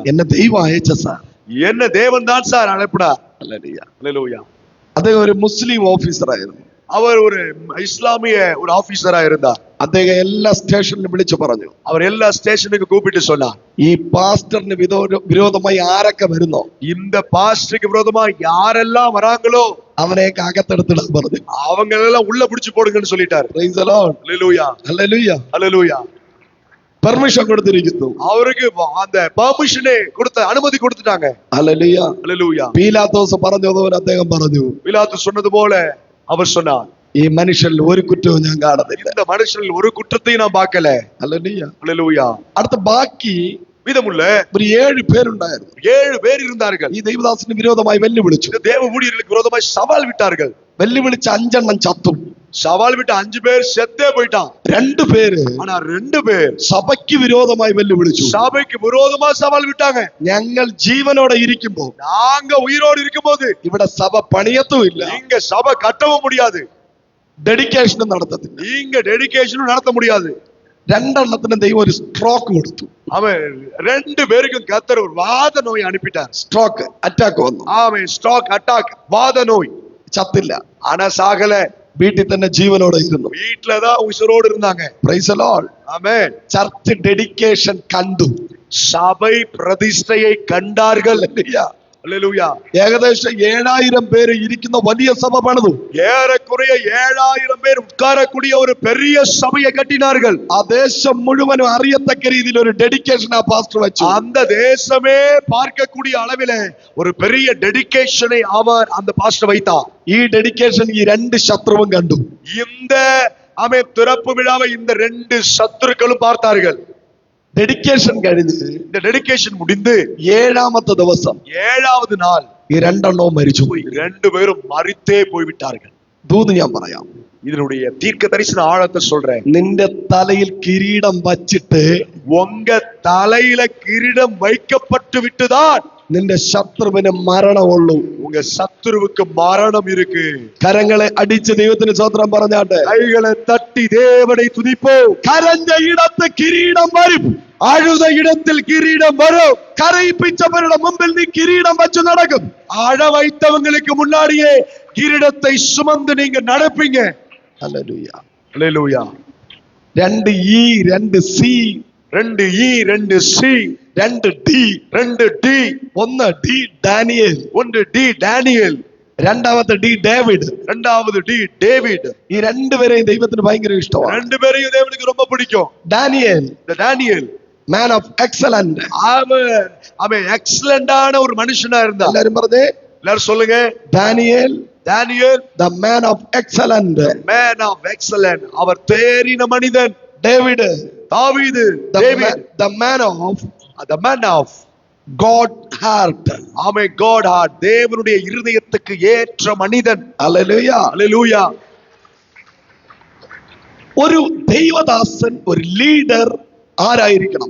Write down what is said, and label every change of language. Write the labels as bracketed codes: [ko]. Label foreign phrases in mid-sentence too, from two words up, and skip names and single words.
[ml] എന്നെ ദൈവം അയച്ച സാർ. [ta] என்ன தேவன் தான் சார் அழைப்பினார். [ml] ഹല്ലേലൂയ. [ta] ஹல்லேலூயா. [ml] അദ്ദേഹം ഒരു മുസ്ലിം ഓഫീസറായിരുന്നു. [ta] அவர் ஒரு இஸ்லாமிய ஒரு ஆபீசரா இருந்தார். [ml] അദ്ദേഹം എല്ലാ സ്റ്റേഷനിലും വിളിച്ചു പറഞ്ഞു. [ta] அவர் எல்லா ஸ்டேஷனுக்கு கூப்பிட்டு சொன்னார், [ml] ഈ പാസ്റ്ററിന് വിരോധമായി ആരൊക്കെ വരുന്നോ, [ta] இந்த பாஸ்டருக்கு விரோதமா யாரெல்லாம் வராங்களோ [ml] അവനെയൊക്കെ അകത്തെടുത്തിടാൻ പറഞ്ഞു. [ta] அவங்க எல்லாம் உள்ள பிடிச்சு போடுங்கன்னு சொல்லிட்டாரு. [en] Praise the Lord. [ta] ஹல்லேலூயா. [ml] ഹല്ലേലൂയ. [ta] ஹல்லேலூயா. [ml] പെർമിഷൻ കൊടുത്തിരിക്കുന്നു. [ta] அவருக்கு அந்த பெர்மிஷனே கொடுத்த அனுமதி கொடுத்துட்டாங்க. [ml] ഹല്ലേലൂയ. [ta] ஹல்லேலூயா. [ml] പീലാത്തോസ് പറഞ്ഞതുപോലെ അദ്ദേഹം പറഞ്ഞു, [ta] பிலாத்து சொன்னது போல அவர் சொன்னார், [ml] ഈ മനുഷ്യനിൽ ഒരു കുറ്റവും ഞാൻ കാണുന്നില്ല. [ta] இந்த மனுஷனில் ஒரு குற்றத்தையும் நான் பார்க்கல. [ml] ഹല്ലേലൂയ. [ta] ஹல்லேலூயா. [ml] അടുത്ത ബാക്കി [ta] மீதமுள்ள [ml] ഒരു 7 പേരുണ്ടായിരുന്നു. [ta] 7 பேர் இருந்தார்கள். [ml] ഈ ദൈവദാസന് വിരോധമായി വെല്ലുവിളിച്ചു. [ta] இந்த தேவ ஊழியர்களுக்கு விரோதமாய் சவால் விட்டார்கள். [ml] വെല്ലുവിളിച്ച 5 എണ്ണം ചത്തു. [ta] சவால் விட்டு 5 பேர் செத்தே போயிட்டான். [ml] 2 പേര് [ta] ஆனா 2 பேர் [ml] സഭയ്ക്ക് വിരോധമായി വെല്ലുവിളിച്ചു. [ta] சபைக்கு விரோதமா சவால் விட்டாங்க. [ml] ഞങ്ങൾ ജീവനോടെ ഇരിക്കുമ്പോ [ta] நாங்க உயிரோடு இருக்கும்போது [ml] ഇവിടെ സഭ പണിയത്തുമില്ല, [ta] இங்க சபை கட்டவும் முடியாது, [ml] ഡെഡിക്കേഷനും നടത്തത്തില്ല. [ta] இங்க டெடிகேஷனும் நடத்த முடியாது. [ml] 2 എണ്ണത്തിന് ദൈവം ഒരു സ്ട്രോക്ക് കൊടുത്തു. [ta] அவன் 2 பேருக்கும் கர்த்தர் ஒரு வாத நோய் அனுப்பிட்டார். [en] stroke, attack [ml] വന്നു. [ta] அவன் [en] stroke attack [ta] வாத நோய். [ml] ചത്തില്ല, [ta] ஆனா சாகல, [ml] വീട്ടിൽ തന്നെ ജീവനോടെ ഇരുന്നു. [ta] வீட்டுலதான் உயிரோடு இருந்தாங்க. [en] praise the Lord. [ta] ஆமென். [en] church dedication [ml] കണ്ടു. [ta] சபை பிரதிஷ்டையை கண்டார்கள். அல்லேலூயா. [ml] ഏകദേശം 7000 പേര് ഇരിക്കുന്ന വലിയ സഭ പണിതു. [ta] ஏறக்குறைய 7000 பேர் உட்காரக்கூடிய ஒரு பெரிய சபையை கட்டினார்கள். [ml] ആ ദേശം മുഴുവനും അറിയത്തക്ക രീതിയിൽ ഒരു ഡെഡിക്കേഷൻ ആ പാസ്റ്റർ വെച്ചു. [ta] அந்த தேசமே பார்க்கக்கூடிய அளவிலே ஒரு பெரிய டெடிகேஷனை அவர் அந்த பாஸ்டர் வைத்தார். [ml] ഈ ഡെഡിക്കേഷൻ ഈ 2 ശത്രുവും കണ്ടു. [ta] இந்த திறப்பு விழாவை இந்த 2 சத்துருக்களும் பார்த்தார்கள். [ml] ഡെഡിക്കേഷൻ കഴിഞ്ഞ് [ta] இந்த டெடிகேஷன் முடிந்து [ml] 7ാമത്തെ ദിവസം [ta] 7வது நாள் [ml] ഈ 2 എണ്ണവും മരിച്ചുപോയി. [ta] 2 பேரும் மரித்தே போய்விட்டார்கள். [ml] ദൂത് ഞാൻ പറയാം. [ta] இதனுடைய தீர்க்க தரிசன ஆழத்தை சொல்றேன். [ml] നിന്റെ തലയിൽ കിരീടം വച്ചിട്ട് [ta] உங்க தலையில கிரீடம் வைக்கப்பட்டு விட்டுதான் [ml] നിന്റെ ശത്രുവിന് മരണമുള്ളൂ. [ta] உங்க சத்துருவுக்கு மரணம் இருக்கு. [ml] കരങ്ങളെ അടിച്ച് ദൈവത്തിന് സ്തോത്രം പറഞ്ഞാട്ടെ. [ta] கைகளை தட்டி தேவனை துதிப்போம். [ml] കരഞ്ഞ ഇടത്ത് കിരീടം വരും. [ta] அழுத இடத்தில் கிரீடம் வரும். [ml] കരയിപ്പിച്ചവരുടെ മുമ്പിൽ നീ കിരീടം വച്ചു നടക്കും. [ta] அழ வைத்தவங்களுக்கு முன்னாடியே கிரீடத்தை சுமந்து நீங்க நடப்பீங்க. [ml] ഹല്ലേലൂയ. [ta] அல்லேலூயா. [ml] 2 E 2 C [ta] 2 E 2 C [ml] 2 D [ta] 2 D [ml] 1 D ഡാനിയേൽ [ta] 1 D ഡാനിയേൽ [ml] 2ാമത്തെ D ഡേവിഡ് [ta] 2வது D டேவிட். [ml] ഈ 2 പേരെയും ദൈവത്തിന് ഭയങ്കര ഇഷ്ടമാണ്. [ta] 2 பேரையும் தேவனுக்கு ரொம்ப பிடிக்கும். [ml] ഡാനിയേൽ [ta] இந்த டேனியேல் [en] man of excellent. [ta] அவன் எக்ஸலண்டான ஒரு மனுஷனா இருந்தான். [ml] എല്ലാരും പറഞ്ഞേ, [ta] எல்லாரும் சொல்லுங்க. [ml] ഡാനിയേൽ [ta] டேனியேல் [en] the man of excellent. man of excellent. [ta] அவர் தேறின மனிதன். [ml] ഡേവിഡ് [ta] தாவீது [en] the man of the man of God heart. ஆமென். God heart. [ta] தேவனுடைய இருதயத்துக்கு ஏற்ற மனிதன். [ml] ഹല്ലേലൂയ. [ta] அல்லேலூயா. [ml] ഒരു ദൈവദാസൻ, ഒരു ലീഡർ ആരായിരിക്കണം?